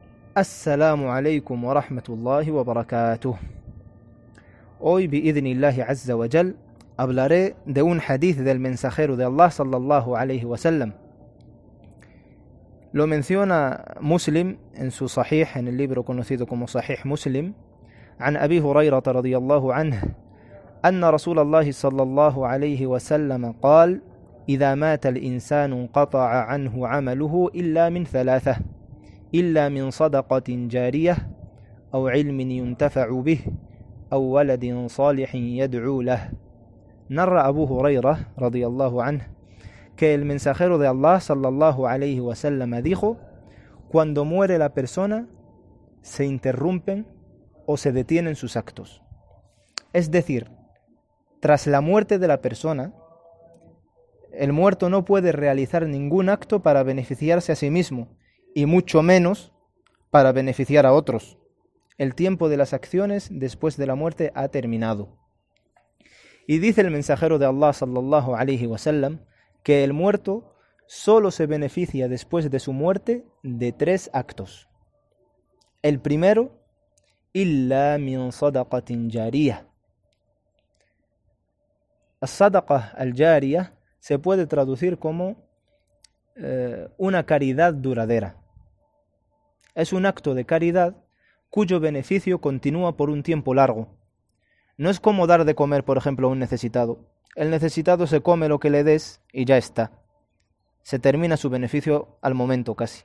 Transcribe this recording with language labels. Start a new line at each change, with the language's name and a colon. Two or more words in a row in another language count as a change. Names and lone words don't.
Arabic: السلام عليكم و رحمة الله و بركاته.
Spanish: Hoy,
Arabic: بإذن الله عز وجل,
Spanish: hablaré de un hadith del mensajero de Allah
Arabic: صلى الله عليه وسلم.
Spanish: Lo menciona Muslim en su Sahih, en el libro conocido como Sahih Muslim,
Arabic: عن أبي هريرة رضي الله عنه أن رسول الله صلى الله عليه وسلم قال: إذا مات الإنسان انقطع عنه عمله إلا من ثلاثة: إلا من صدقة جارية أو علم ينتفع به أو ولد صالح يدعو له.
Spanish: Narra Abu Huraira
Arabic: رضي الله عنه
Spanish: que el mensajero de Allah
Arabic: صلى الله عليه وسلم
Spanish: dijo: cuando muere la persona se interrumpen o se detienen sus actos. Es decir, tras la muerte de la persona, el muerto no puede realizar ningún acto para beneficiarse a sí mismo, y mucho menos para beneficiar a otros. El tiempo de las acciones después de la muerte ha terminado. Y dice el mensajero de Allah
Arabic: صلى الله عليه وسلم
Spanish: que el muerto solo se beneficia después de su muerte de 3 actos. El primero,
Arabic: إلا من صدقة جارية. الصدقة الجارية
Spanish: se puede traducir como una caridad duradera. Es un acto de caridad cuyo beneficio continúa por un tiempo largo. No es como dar de comer, por ejemplo, a un necesitado. El necesitado se come lo que le des y ya está. Se termina su beneficio al momento casi.